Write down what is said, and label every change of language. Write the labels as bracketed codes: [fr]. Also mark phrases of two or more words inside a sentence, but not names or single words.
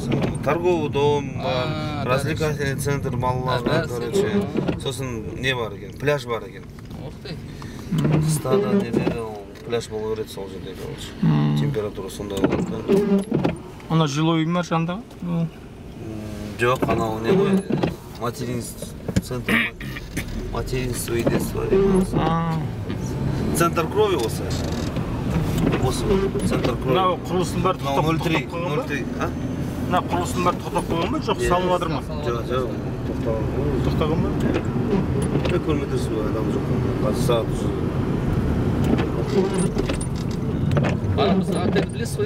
[ru] Торговый дом бар, развлекательный центр балаларға, короче. [kk] Сосын не бар екен? Пляж бар екен. [ru] Ух ты. [kk] Қыста да недегі пляж болу керек сол жерде, короче. Температура сондай болады. Ана жилой үй ма жандағы? Жоқ, анау не ғой? [ru] Материнство, центр материнства и детства дейді. Центр крови [kk] осы. Осы [ru] центр крови. [kk] Мынау құрылыстың бәрі тоқтап қойған ба? Мына құрылыстың бәрі тоқтап қойған ба? Жоқ, салып жатыр ма? Жоқ, тоқтаған ба? Көрмедіңіз бе, адам жоқ. Қазір сағат уже. Біз отель білесіз ғой,